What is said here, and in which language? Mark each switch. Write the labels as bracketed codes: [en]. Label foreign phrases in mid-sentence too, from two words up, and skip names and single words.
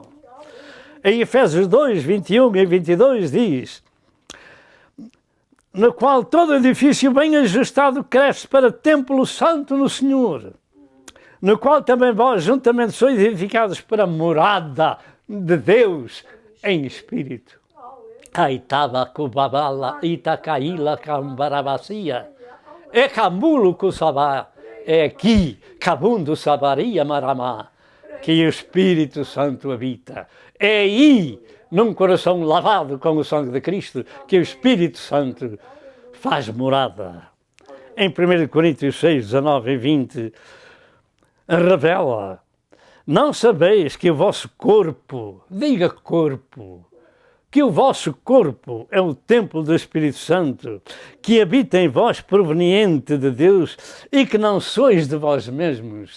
[pt] Em Efésios 2, 21 e 22 diz, no qual todo edifício bem ajustado cresce para templo santo no Senhor, no qual também vós juntamente sois edificados para a morada de Deus em Espírito. Aitava kubabala itacaíla cambarabacia, é camulo cusabá, é aqui, cabundo sabaria maramá, que o Espírito Santo habita. É aí, num coração lavado com o sangue de Cristo, que o Espírito Santo faz morada. Em 1 Coríntios 6, 19 e 20, revela, não sabeis que o vosso corpo, diga corpo, que o vosso corpo é o templo do Espírito Santo, que habita em vós proveniente de Deus e que não sois de vós mesmos.